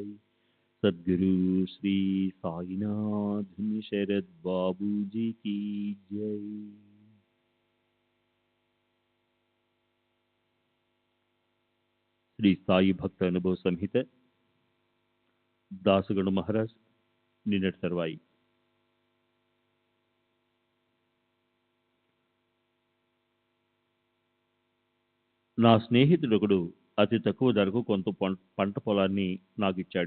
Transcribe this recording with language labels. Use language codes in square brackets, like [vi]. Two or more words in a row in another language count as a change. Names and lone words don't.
[hi] सद्गुरु श्री साईनाथ शरद बाबू जी की जय। [te] శ్రీ సాయి భక్త అనుభవ సంహిత దాసగణ మహారాజ్ నిన్నటి తర్వాయి. నా స్నేహితుడొకడు అతి తక్కువ ధరకు కొంత పంట పొలాన్ని నాకు ఇచ్చాడు.